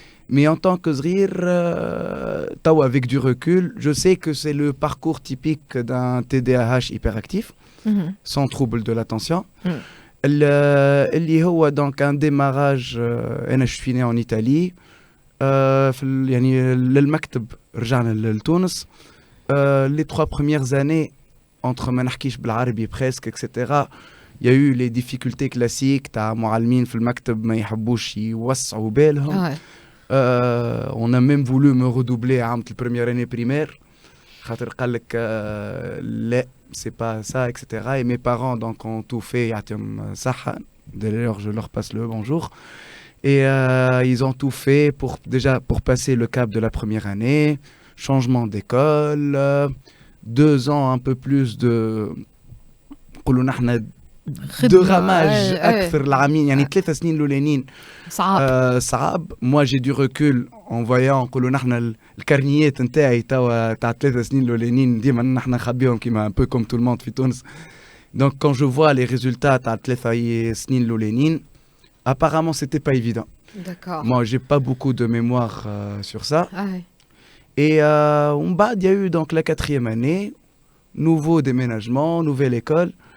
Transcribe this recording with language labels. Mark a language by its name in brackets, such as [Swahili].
[French] Mais en tant que zrir, avec du recul, je sais que c'est le parcours typique d'un TDAH hyperactif, sans trouble de l'attention. [Arabic] اللي هو [French] donc un démarrage. Je suis né en Italie. [Arabic] يعني للمكتب رجعنا لتونس. [French] Les 3 premières années entre [Arabic] ما نحكيش بالعربي [French] presque etc. Il y a eu les difficultés classiques [Arabic] تاع معلمين في المكتب ما يحبوش يوسعوا بالهم. [French] On a même voulu me redoubler à la première année primaire. [Arabic] خاطر قال لك لا [French] c'est pas ça etc. Et mes parents donc ont tout fait [Arabic] يعطيهم صحة. [French] D'ailleurs je leur passe le bonjour. Et ils ont tout fait pour passer le cap de la première année, changement d'école, 2 ans un peu plus de ramage [Arabic] أكثر العامين يعني 3 سنين الأولانيين صعب. [French] Moi j'ai du recul en voyant [Arabic] نقولوا نحن الكارنيات نتاعي توا تاع 3 سنين الأولانيين ديما نحن نخبيهم كيما [French] un peu comme tout le monde [Arabic] في تونس. [French] Donc quand je vois les résultats [Arabic] تاع 3 سنين الأولانيين [French] apparemment, c'était pas évident. D'accord. Moi, j'ai pas beaucoup de mémoire sur ça. Et il y a eu donc la 4e année, nouveau déménagement, nouvelle école.